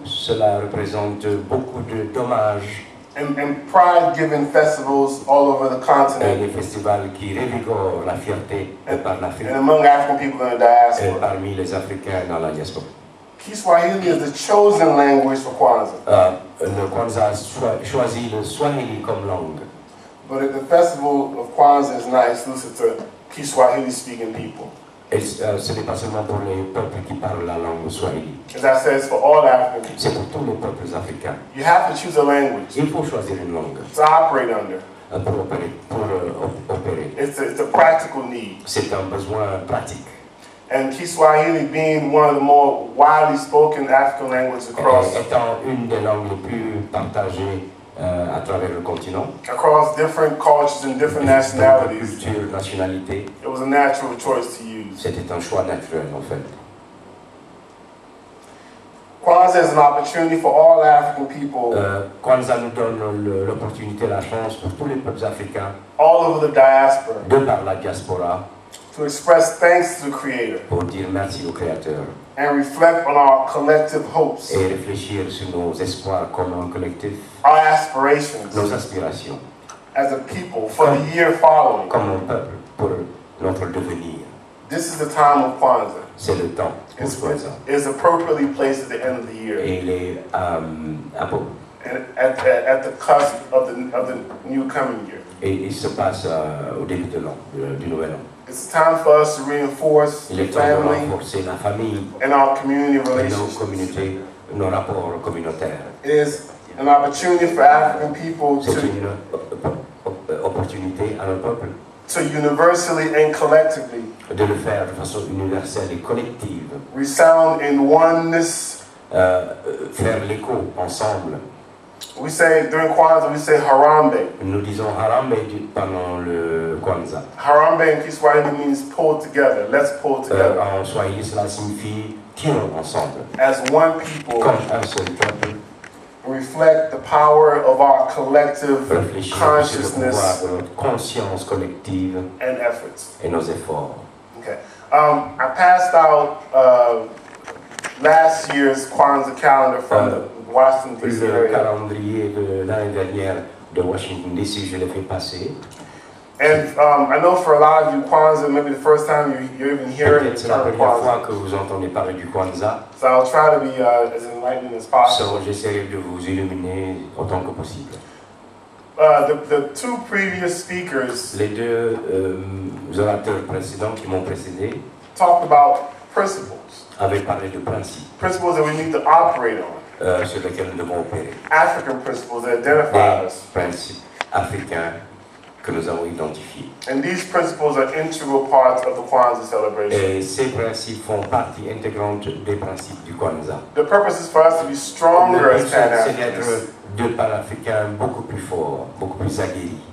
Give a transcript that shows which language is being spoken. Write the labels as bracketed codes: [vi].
[fr] Cela représente beaucoup d'hommages [en] and pride-giving festivals all over the [fr] et [en] continent [fr] des festivals qui révigorent la fierté par l'Afrique [en] and among African people in the [fr] et [en] diaspora. [fr] parmi les Africains dans la diaspora. [en] Kiswahili is the chosen language for Kwanzaa. [fr] Le Kwanzaa choisit le Swahili comme langue. [en] But the festival of Kwanzaa is not exclusive to Kiswahili-speaking people. [fr] Et ce n'est pas seulement pour les peuples qui parlent la langue Swahili. [en] As I said, it's for all African people. [fr] C'est pour tous les peuples africains. [en] You have to choose a language [fr] Il faut choisir une langue [en] to operate under. [fr] pour opérer. [en] It's a practical need. [fr] C'est un besoin pratique. [en] And Kiswahili being one of the more widely spoken African languages [fr] Étant une des langues les plus partagées à travers le continent, [en] across different cultures and different nationalities, [fr] culture, nationalité, [en] it was a natural choice to use. [fr] c'était un choix naturel en fait. [en] Kwanzaa is an opportunity for all African people [fr] Kwanzaa nous donne l'opportunité, la chance pour tous les peuples africains, [en] all over the diaspora, [fr] de par la diaspora, [en] to express thanks to the Creator [fr] pour dire merci au Créateur [en] and reflect on our collective hopes, [fr] et réfléchir sur nos espoirs communs collectifs, [en] our aspirations [fr] nos aspirations, [en] as a people for the year following. [fr] comme un peuple pour notre devenir. [en] This is the time of Kwanzaa. [fr] C'est le temps pour Kwanzaa. [en] It's appropriately placed at the end of the year, [fr] Et il est [en] and at the cusp of the new coming year. [fr] et il se passe au début de l'an, du nouvel an. [en] It's time for us to reinforce [fr] Il est temps de [en] family [fr] renforcer la famille [en] and our community [fr] et nos [en] relationships. [fr] communautés, nos rapports communautaires. [en] It is an opportunity for African people [fr] C'est une opportunité à nos peuples [en] to universally and collectively [fr] de le faire de façon universelle et collective, [en] resound in oneness. [fr] faire l'écho ensemble. [en] We say during Kwanzaa, we say Harambe. [fr] Nous disons Harambe pendant le Kwanzaa. [en] Harambe in Kiswahili means pull together. Let's pull together. [fr] En Swahili, cela signifie tirons ensemble, [en] As one people, [fr] comme un seul peuple, [en] reflect the power of our collective [fr] réfléchir sur le pouvoir [en] consciousness [fr] de notre conscience collective [en] and efforts. [fr] et nos efforts. [en] Okay. I passed out last year's Kwanzaa calendar from the Washington D.C. [fr] Le [en] area. [fr] calendrier de l'année dernière de Washington D.C., je l'ai fait passer. [en] And I know for a lot of you, Kwanzaa may be the first time you're even hearing the [fr] Peut-être c'est la [en] term [fr] première fois [en] Kwanzaa. [fr] que vous entendez parler du Kwanzaa. [en] So I'll try to be as enlightening as possible. [fr] So, j'essaierai de vous illuminer autant que possible. [en] The two previous speakers [fr] Les deux orateurs précédents qui m'ont précédé [en] talked about principles [fr] avaient parlé de principes [en] that we need to operate on, [fr] sur lesquels nous devons opérer. [en] African principles that identify [fr] Des [en] us. [fr] principes africains que nous avons identifiés. [en] And these principles are integral parts of the KWANZAA celebration. [fr] Et ces principes font partie intégrante des principes du KWANZAA. [en] The purpose is for us to be stronger as [fr] C'est [en] Pan-Africans. [fr] d'être deux Pan-Africains beaucoup plus forts, beaucoup plus aguerris.